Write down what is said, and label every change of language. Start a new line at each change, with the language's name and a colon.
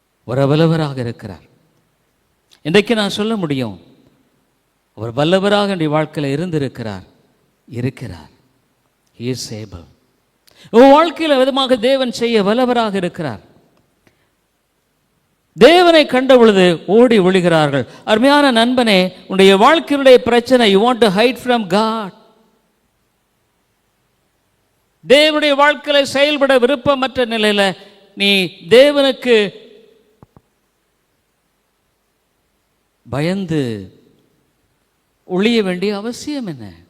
Tamil: ஒரு வல்லவராக இருக்கிறார். இன்றைக்கு நான் சொல்ல முடியும், அவர் வல்லவராக என்னுடைய வாழ்க்கையில் இருந்திருக்கிறார், இருக்கிறார்.
English: He is able.
Tamil: உன் வாழ்க்கையில் விதமாக தேவன் செய்ய வல்லவராக இருக்கிறார். தேவனை கண்ட பொழுது ஓடி ஒளிகிறார்கள். அருமையான நண்பனே, உன்னுடைய வாழ்க்கையுடைய பிரச்சனை,
English: you want to hide from God.
Tamil: தேவனுடைய வாழ்க்கையில செயல்பட விருப்பமற்ற நிலையில நீ தேவனுக்கு பயந்து ஒளிய வேண்டிய அவசியம் என்ன?